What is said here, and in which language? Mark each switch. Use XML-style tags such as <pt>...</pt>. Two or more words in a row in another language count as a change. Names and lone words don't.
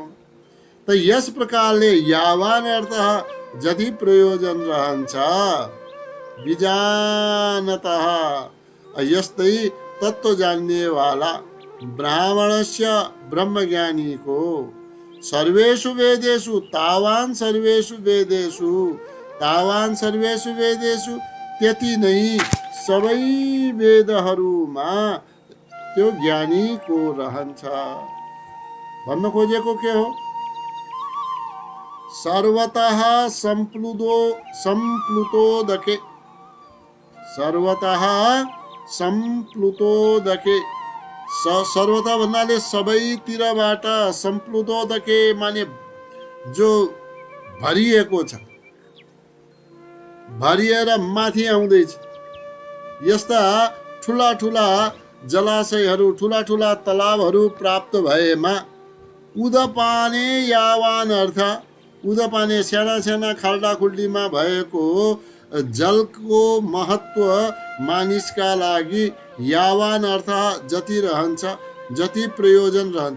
<ne>त यस प्रकारले</ne> <sa>यावान अर्थ</sa> <ne>जति प्रयोजन रहन्छ विजानतः, यस्तै तत्त्व जान्नेवाला</ne> <sa>ब्राह्मणस्य ब्रह्मज्ञानीको सर्वेषु वेदेषु तावान सर्वेषु वेदेषु, तावान सर्वेषु वेदेषु</sa> <ne>त्यति नै सबै वेदहरूमा त्यो ज्ञानीको रहन्छ। भन्न खोजेको के हो?</ne> <sa>सर्वतः सम्प्लुतोदके, सर्वतः सम्प्लुतोदके,</sa> <ne>सर्वतः भन्नाले सबैतिरबाट, सम्प्लुतोदके माने जो भरिएको छ, भरिएर माथि आउँदैछ। यस्ता ठुला ठुला जलाशयहरू, ठुला ठुला तलाबहरू प्राप्त भएमा</ne> <sa>उदपाने यावान अर्थ,</sa> <ne>उदपाने साना साना खाल्डा खुल्डीमा भएको जलको महत्व मानिसका लागि</ne> <sa>यावान अर्थ</sa> <ne>जति रहन्छ, जति प्रयोजन रहन्छ।</ne>